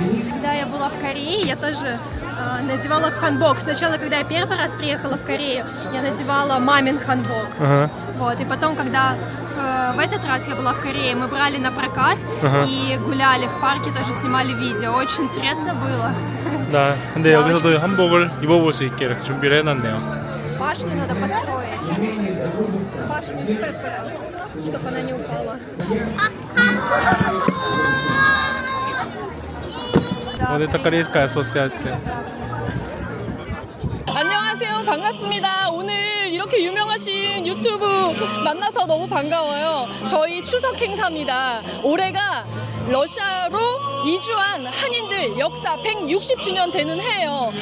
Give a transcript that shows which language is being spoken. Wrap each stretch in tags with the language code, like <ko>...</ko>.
<ru>Когда я была в Корее, я тоже надевала ханбок. Сначала, когда я первый раз приехала в Корею, я надевала мамин ханбок. Вот, и потом, когда в этот раз я была в Корее, мы брали на прокат и гуляли в парке, тоже снимали видео. Очень интересно было.</ru> <ko>네, 근데 여기서도 한복을 입어볼 수 있게 이렇게 준비를 해놨네요.</ko> <ru>Башню надо построить. Башню с пеппера, чтобы она не упала.</ru> <ko>오늘 타카리스카 아소시아츠. 안녕하세요. 반갑습니다. 오늘 이렇게 유명하신 유튜브 만나서 너무 반가워요. 저희 추석 행사입니다. 올해가 러시아로 이주한 한인들 역사 160주년 되는 해예요.</ko>